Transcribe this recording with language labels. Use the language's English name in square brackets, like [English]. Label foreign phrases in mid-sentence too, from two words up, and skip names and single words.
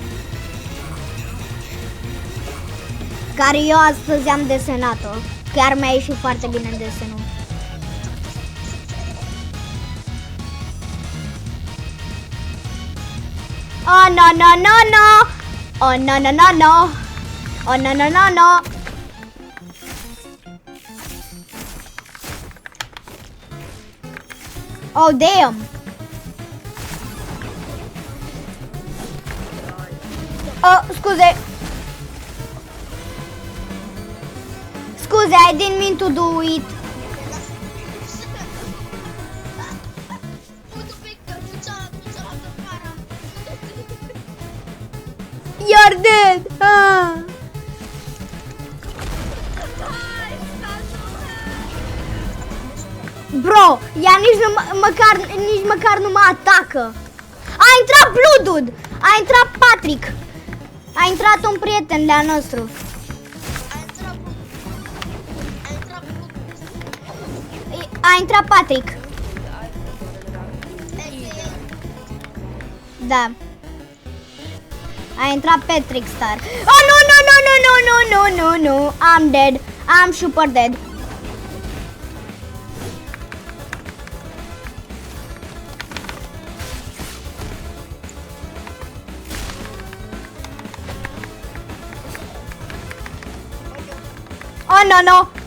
[Romanian] Care eu astăzi am desenat-o. Chiar mi-a ieșit foarte bine desenul. [English] Oh no no no no! Oh no no no no! Oh no no no no! Oh damn! [Romanian] Oh, scuze! Scuze, [English] I didn't mean to do it. You're dead. Ah. [Romanian] Bro, ea nici măcar nu mă atacă. A intrat Bloodwood. A intrat Patrick. A intrat un prieten de-al nostru. A intrat Patrick. Da. A intrat Patrick Star. [English] Oh no no no no no no no no no. I'm dead. I'm super dead. Oh no no.